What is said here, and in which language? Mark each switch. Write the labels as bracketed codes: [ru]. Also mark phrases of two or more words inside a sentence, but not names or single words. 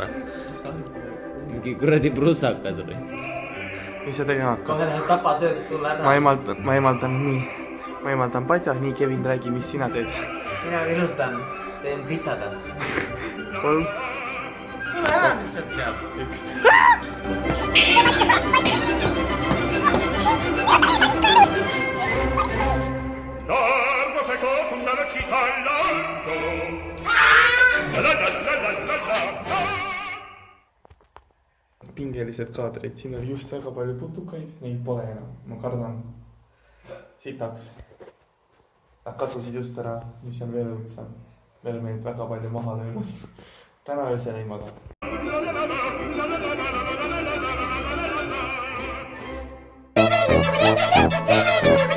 [et] Mingi kuradi prussakas või? mis sa tegema hakkad ? Kohe läheb tapatööks tulla ära. ma eemaldan padja , nii Kevin räägi , mis sina teed . Mina virutan, teen pitsadast. 3 . Tule ära, mis sealt peab. Largo seco con la velocità all'alto. La la la la la la la. pingelised kaadrid , siin oli just väga palju putukaid , neid pole enam , ma kardan sitaks . Nad kadusid just ära , mis on veel õudsem . me oleme neid väga palju maha löönud . täna öösel ei maga . [en] Thank you.